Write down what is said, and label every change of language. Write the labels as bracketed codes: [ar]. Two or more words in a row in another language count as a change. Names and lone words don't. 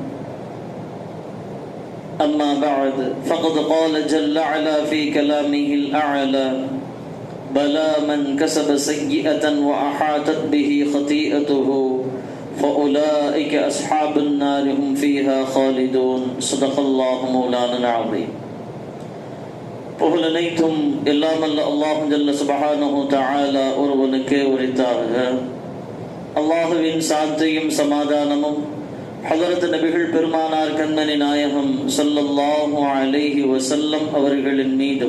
[ar] أما بعد فقد قال جل على في كلامه الأعلى بلى من كسب سيئة وأحاطت به خطيئته فأولئك أصحاب النار هم فيها خالدون. صدق الله مولانا العظيم. [ta] புகழனைத்தும் எல்லாமல்ல அல்லாஹ் [ar] جل سبحانه وتعالى [ta] ஒருவனுக்கே உரித்தாக. அல்லாஹுவின் சாந்தியும் சமாதானமும் ஹதரத் நபிகள் பெருமானார் கண்மணி நாயகம் [ar] صلى الله عليه وسلم [ta] அவர்களின் மீதும்